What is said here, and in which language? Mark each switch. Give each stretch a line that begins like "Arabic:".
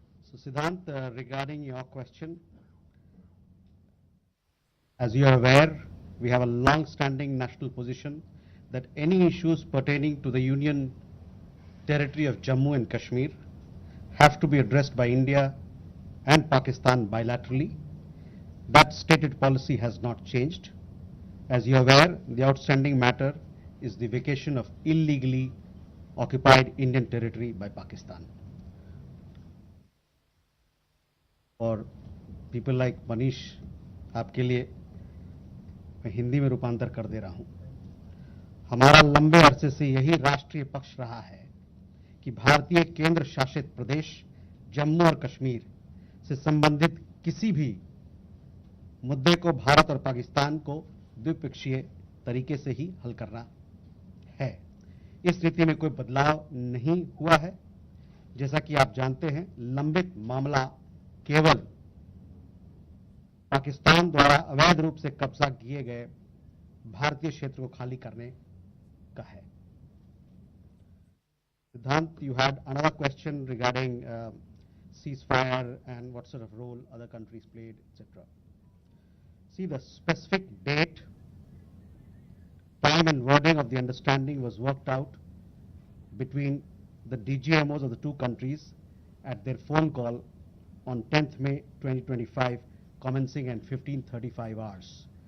English: So Siddhant, regarding your question, as you are aware, we have a long-standing national position that any issues pertaining to the Union territory of Jammu and Kashmir have to be addressed by India and Pakistan bilaterally. That stated policy has not changed. As you are aware, the outstanding matter is the vacation of illegally occupied Indian territory by Pakistan.
Hindi: और
English: people like Manish,
Hindi: आपके लिए मैं हिंदी में रूपांतर कर दे रहा हूं। हमारा लंबे अरसे से यही राष्ट्रीय पक्ष रहा है कि भारतीय केंद्र शासित प्रदेश जम्मू और कश्मीर से संबंधित किसी भी मुद्दे को भारत और पाकिस्तान को द्विपक्षीय तरीके से ही हल करना है। इस नीति में कोई बदलाव नहीं हुआ है। जैसा कि आप जानते हैं, लंबित मामला केवल पाकिस्तान द्वारा अवैध रूप से कब्जा किए गए भारतीय क्षेत्र को खाली करने का है।
English: Siddhant, you had another question regarding ceasefire and what sort of role other countries played, etc. See, the specific date, time and wording of the understanding was worked out between the DGMOs of the two countries at their phone call on 10th May 2025, commencing at 15:35 hours.